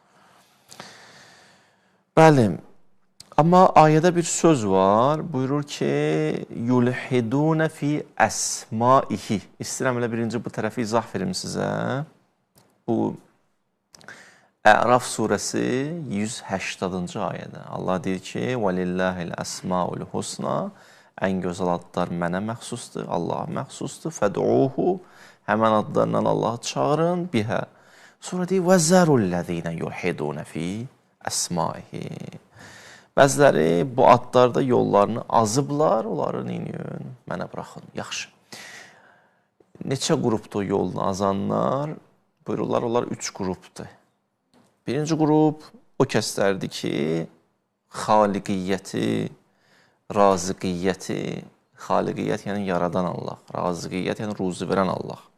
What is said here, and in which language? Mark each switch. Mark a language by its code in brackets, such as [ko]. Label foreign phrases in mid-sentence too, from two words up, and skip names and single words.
[az] Bəli, amma ayədə bir söz var. Buyurur ki, [ar] يلحدون في أسمائه. [az] İstəyirəm elə birinci bu tərəfi izah verim sizə. Bu Əraf surəsi 180-cı ayədə. Allah deyir ki, [ar] وَلِلَّهِ الْأَسْمَاءُ الْحُسْنَى [az] Ən gözəl adlar mənə məxsusdur, Allaha məxsusdur. Fəd'uhu Həmən adlarla Allahı çağırın, bihə. Sonra deyir, [ar] وَزَرُ الَّذِينَ يُلْحِدُونَ فِي əsmaihi. [az] Bəziləri bu adlarda yollarını azıblar, onları neyiniyin? Mənə buraxın, yaxşı. Neçə qrupdur yolunu azanlar? Buyururlar, onlar 3 qrupdur. Birinci qrup o kəslərdir ki, xaliqiyyəti, razıqiyyəti, xaliqiyyət yəni yaradan Allah, razıqiyyət yəni ruzi verən Allah.